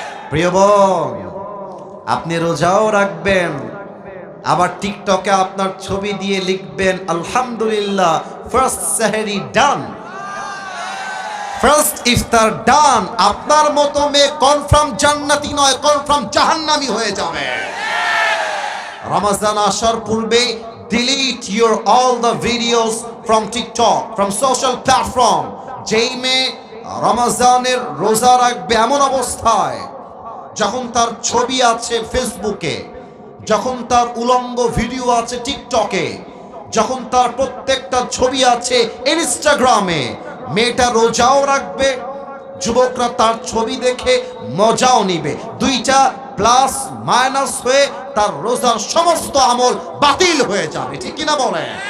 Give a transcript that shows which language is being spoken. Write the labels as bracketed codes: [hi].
[bn] প্রিয় বোন, আপনি রোজাও রাখবেন, আবার টিকটকে আপনার ছবি দিয়ে লিখবেন আলহামদুলিল্লাহ [en] First সেহরি done, first ইফতার done. [bn] আপনার মতো মেয়ে কনফার্ম জান্নাতি নয়, কনফার্ম জাহান্নামী হয়ে যাবে। রমজান আসার পূর্বে [en] delete your all the videos from TikTok, from social platform। [bn] যেই মেয়ে রমজানের রোজা রাখবে এমন অবস্থায় যখন তার ছবি আছে ফেসবুকে, যখন তার উলঙ্গ ভিডিও আছে টিকটকে, যখন তার প্রত্যেকটা ছবি আছে ইনস্টাগ্রামে, মেয়েটা রোজাও রাখবে, যুবকরা তার ছবি দেখে মজাও নিবে, দুইটা প্লাস মাইনাস হয়ে তার রোজার সমস্ত আমল বাতিল হয়ে যাবে। ঠিক কিনা বলে?